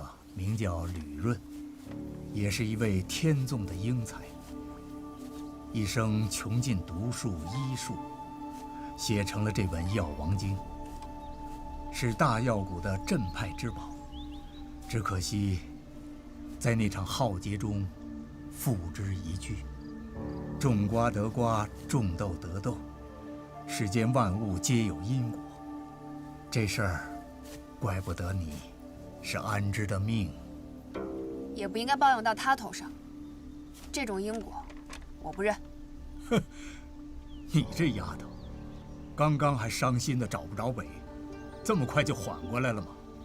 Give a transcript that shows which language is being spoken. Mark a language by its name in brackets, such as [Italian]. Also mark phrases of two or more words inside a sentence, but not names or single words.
[Chinese] 名叫呂潤，也是一位天縱的英才，一生窮盡毒術醫術，寫成了這本《藥王經》，是大藥谷的鎮派之寶。只可惜，在那場浩劫中，付之一炬。種瓜得瓜，種豆得豆，世間萬物皆有因果。這事兒，怪不得你是安之的命，也不应该抱用到他头上。这种因果，我不认。哼，你这丫头，刚刚还伤心的找不着北，这么快就缓过来了吗？